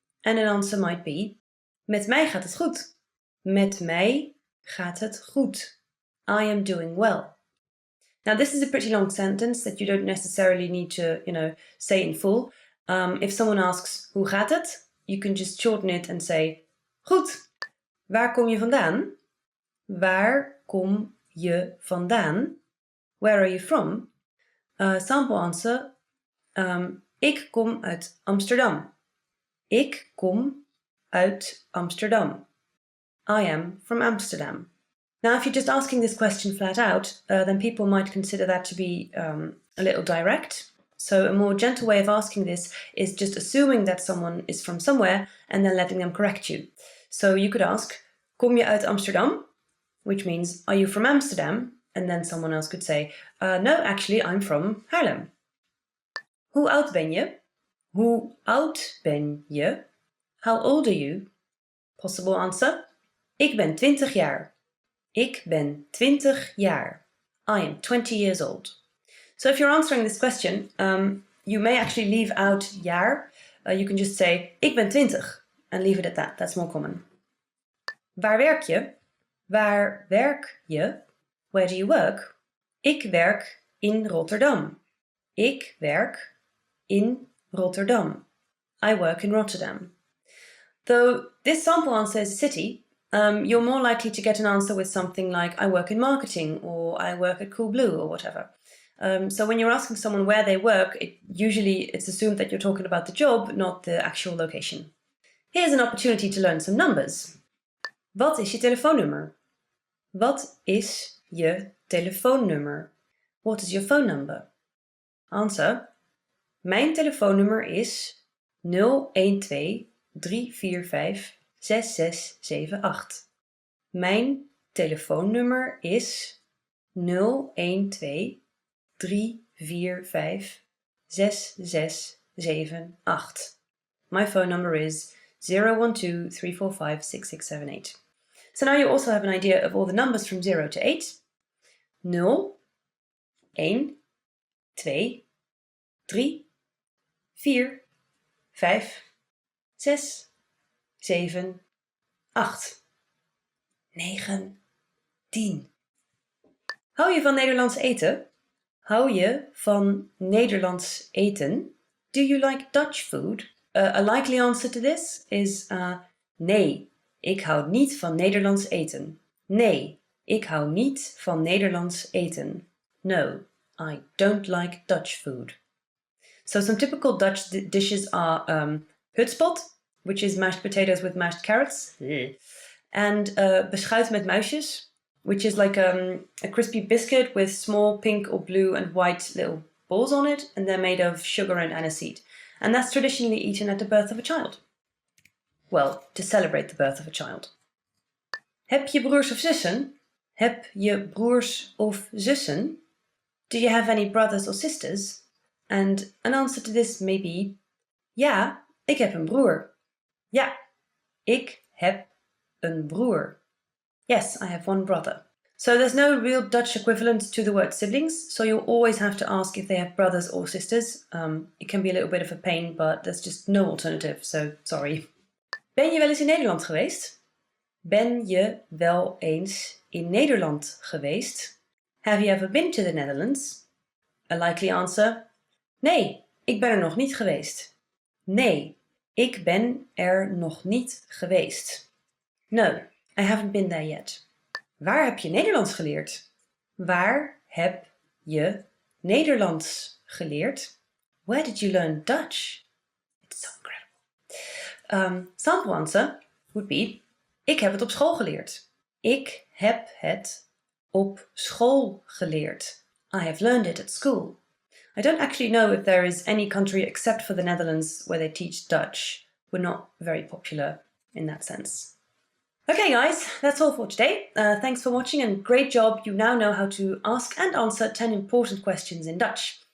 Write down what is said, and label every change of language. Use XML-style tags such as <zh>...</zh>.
<en>And an answer might be,</en> <nl>met mij gaat het goed. Met mij gaat het goed.</nl> <en>I am doing well. Now this is a pretty long sentence that you don't necessarily need to, say in full. If someone asks,</en> <nl>hoe gaat het?</nl> <en>You can just shorten it and say, goed.</en> <nl>Waar kom je vandaan? Waar kom je vandaan?</nl> <en>Where are you from? Sample answer,</en> <nl>ik kom uit Amsterdam. Ik kom uit Amsterdam.</nl> <en>I am from Amsterdam. Now, if you're just asking this question flat out, then people might consider that to be a little direct. So a more gentle way of asking this is just assuming that someone is from somewhere and then letting them correct you. So you could ask,</en> <nl>kom je uit Amsterdam?</nl> <en>Which means, are you from Amsterdam? And then someone else could say, no, actually, I'm from Haarlem.</en> <nl>Hoe oud ben je? Hoe oud ben je?</nl> <en>How old are you? Possible answer,</en> <nl>ik ben 20 jaar. Ik ben 20 jaar.</nl> <en>I am 20 years old. So if you're answering this question, you may actually leave out jaar. You can just say,</en> <nl>ik ben 20,</nl> <en>and leave it at that. That's more common.</en> <nl>Waar werk je? Waar werk je?</nl> <en>Where do you work?</en> <nl>Ik werk in Rotterdam. Ik werk in Rotterdam.</nl> <en>I work in Rotterdam. Though this sample answer is a city, you're more likely to get an answer with something like, I work in marketing, or I work at Coolblue, or whatever. So when you're asking someone where they work, it's assumed that you're talking about the job, not the actual location. Here's an opportunity to learn some numbers.</en> <nl>Wat is je telefoonnummer? Wat is je telefoonnummer?</nl> <en>What is your phone number? Answer.</en> <nl>Mijn telefoonnummer is 012 345 6678. Mijn telefoonnummer is 012 345 6678.</nl> <en>My phone number is 012 345 6678. So now you also have an idea of all the numbers from 0 to 8.</en> <nl>0, 1, 2, 3, 4, 5, 6, 7, 8, 9, 10. Hou je van Nederlands eten? Hou je van Nederlands eten?</nl> <en>Do you like Dutch food? A likely answer to this is</en> <nl>nee, ik hou niet van Nederlands eten. Nee, ik hou niet van Nederlands eten.</nl> <en>No, I don't like Dutch food. So some typical Dutch dishes are hutspot, which is mashed potatoes with mashed carrots, and beschuit met muisjes, which is like a crispy biscuit with small pink or blue and white little balls on it, and they're made of sugar and aniseed. And that's traditionally eaten at the birth of a child. Well, to celebrate the birth of a child. Heb je broers of zussen?</en> <nl>Heb je broers of zussen?</nl> <en>Do you have any brothers or sisters? And an answer to this may be,</en> <nl>ja, ik heb een broer. Ja, ik heb een broer.</nl> <en>Yes, I have one brother. So there's no real Dutch equivalent to the word siblings, so you'll always have to ask if they have brothers or sisters. It can be a little bit of a pain, but there's just no alternative, so sorry. Ben je wel eens in Nederland geweest?</en> <nl>Ben je wel eens in Nederland geweest?</nl> <en>Have you ever been to the Netherlands? A likely answer,</en> <nl>nee, ik ben er nog niet geweest. Nee, ik ben er nog niet geweest.</nl> <en>No, I haven't been there yet. Waar heb je Nederlands geleerd?</en> <nl>Waar heb je Nederlands geleerd?</nl> <en>Where did you learn Dutch? It's so incredible. Sample answer would be,</en> <nl>ik heb het op school geleerd. Ik heb het op school geleerd.</nl> <en>I have learned it at school. I don't actually know if there is any country except for the Netherlands where they teach Dutch. We're not very popular in that sense. Okay guys, that's all for today. Thanks for watching and great job. You now know how to ask and answer 10 important questions in Dutch.</en>